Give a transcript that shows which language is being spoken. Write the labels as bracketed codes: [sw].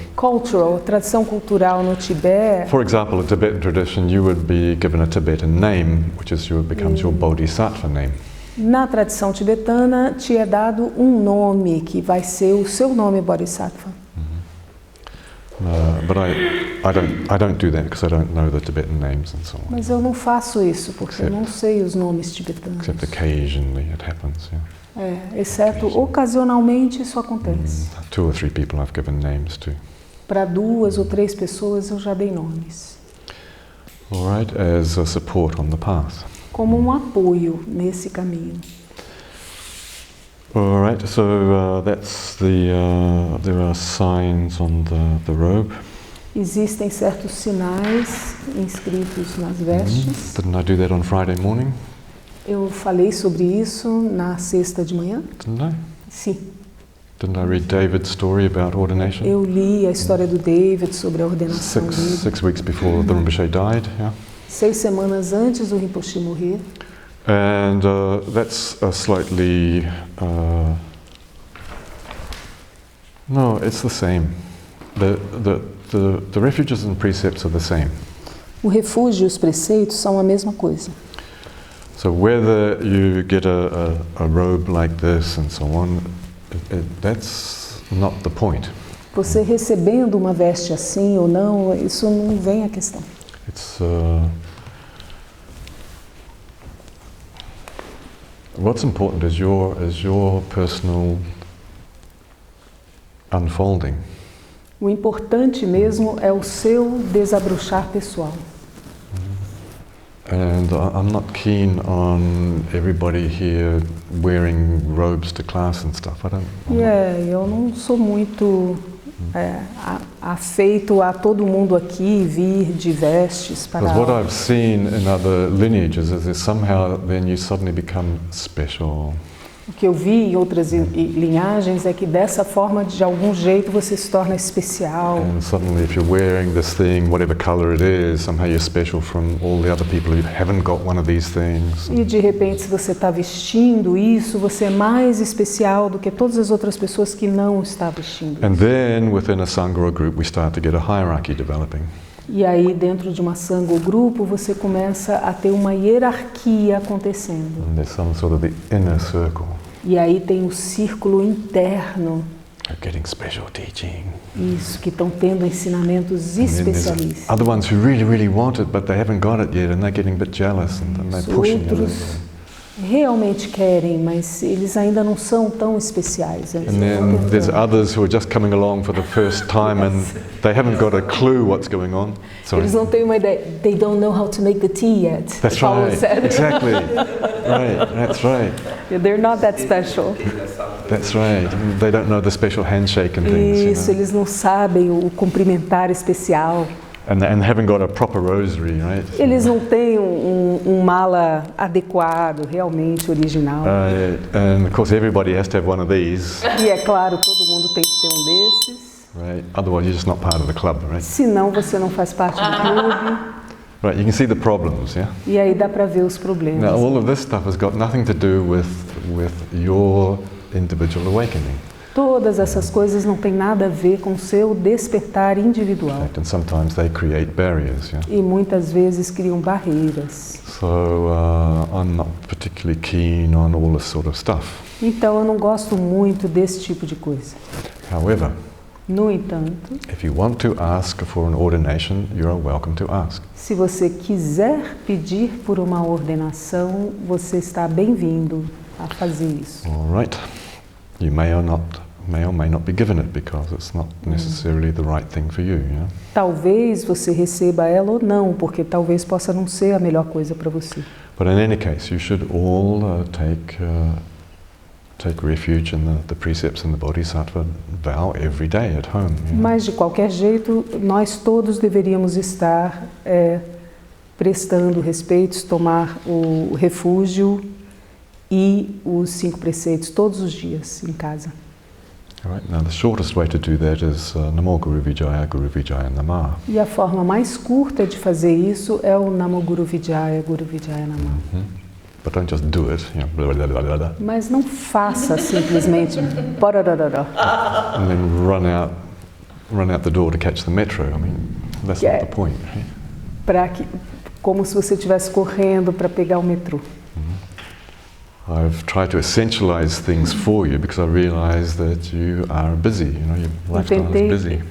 [pt] Cultural, tradição cultural no Tibete. [en] For example, a Tibetan tradition, you would be given a Tibetan name, which becomes your bodhisattva name. [pt] Na tradição tibetana, te é dado um nome que vai ser o seu nome bodhisattva. [en] But I don't do that because I don't know the Tibetan names and so on. [pt] Mas eu não faço isso porque eu não sei os nomes tibetanos. [en] Except occasionally it happens, yeah. [pt] Exceto ocasionalmente isso acontece. [en] 2 or 3 people I've given names to. [pt] Para 2 ou 3 pessoas eu já dei nomes. [en] All right, as a support on the path. [pt] Como um apoio nesse caminho. [en] All right, so that's there are signs on the robe. [pt] Existem certos sinais inscritos nas vestes. [en] Didn't I do that on Friday morning? [pt] Eu falei sobre isso na sexta de manhã? [en] Didn't I? [pt] Sim. [en] Didn't I read David's story about ordination? [pt] Eu li a história do David sobre a ordenação dele. [en] 6 weeks before the Rinpoche died, yeah. 6 semanas antes do Rinpoche morrer. And that's a slightly no, it's the same. The refuges and precepts are the same. [pt] O refúgio e os preceitos são a mesma coisa. [en] So whether you get a robe like this and so on, that's not the point. [pt] Você recebendo uma veste assim ou não, isso não vem à questão. [en] It's what's important is your personal unfolding. [pt] O importante mesmo é o seu desabrochar pessoal. [en] And I'm not keen on everybody here wearing robes to class and stuff. [pt] Eu não sou muito afeito a todo mundo aqui vir de vestes para [en] Because what I've seen in other lineages is that somehow then you suddenly become special. [pt] O que eu vi em outras linhagens é que dessa forma, de algum jeito, você se torna especial. [en] And suddenly if you're wearing this thing, whatever color it is, somehow you're special from all the other people who haven't got one of these things. [pt] E de repente, se você está vestindo isso, você é mais especial do que todas as outras pessoas que não estão vestindo [en] And [pt] isso. [en] then within a sangha or group we start to get a hierarchy developing. [pt] E aí, dentro de uma sangha ou grupo, você começa a ter uma hierarquia acontecendo. [en] And there's some sort of the inner circle. [pt] E aí tem o círculo interno. [en] They're getting special teaching. [pt] Isso, que estão tendo ensinamentos especialistas. [en] Other ones who really, really want it, but they haven't got it yet, and they're getting a bit jealous, and they're pushing it. [pt] Outros realmente querem, mas eles ainda não são tão especiais. [en] And then there's others who are just coming along for the first time, and they haven't got a clue what's going on. Sorry. [pt] Eles não têm uma ideia. [en] They don't know how to make the tea yet. That's right. Exactly. Right. That's right. They're not that special. That's right. They don't know the special handshake and things. [pt] Isso, eles não sabem o cumprimentar especial. [en] And haven't got a proper rosary, right? [pt] Eles não têm mala adequado, realmente original. [en] And of course everybody has to have one of these. [pt] E é claro, todo mundo tem que ter um desses. [en] Right. Otherwise you're just not part of the club, right? [pt] Senão você não faz parte do clube. [en] Right. You can see the problems, yeah? [pt] E aí dá para ver os problemas. [en] Now all of this stuff has got nothing to do with your individual awakening. [pt] Todas essas coisas não têm nada a ver com o seu despertar individual. [en] And sometimes they create barriers, yeah? [pt] E muitas vezes criam barreiras. [en] So I'm not particularly keen on all this sort of stuff. [pt] Então eu não gosto muito desse tipo de coisa. [en] However, [pt] No entanto, [en] if you want to ask for an ordination, you are welcome to ask. [pt] se você quiser pedir por uma ordenação, você está bem-vindo a fazer isso. [en] All right. You may or may not be given it because it's not necessarily the right thing for you. Yeah? [pt] Talvez você receba ela ou não, porque talvez possa não ser a melhor coisa para você. [en] But in any case, you should all take refuge in the precepts and the bodhisattva vow every day at home. You know? [pt] Mas de qualquer jeito, nós todos deveríamos estar prestando respeitos, tomar o refúgio e os 5 preceitos todos os dias em casa. [en] All right. Now the shortest way to do that is Namo Guru Vijaya Nama. [pt] E a forma mais curta de fazer isso é o Namo Guru Vijaya Nama. [en] But don't just do it, you know, blah, blah, blah, blah, blah. [pt] Mas não faça simplesmente [en] And then run out the door to catch the metro. I mean, that's not the point. Right? [pt] Como se você estivesse correndo para pegar o metrô. [en] I've tried to essentialize things for you because I realize that you are busy, you know, your lifestyle is busy.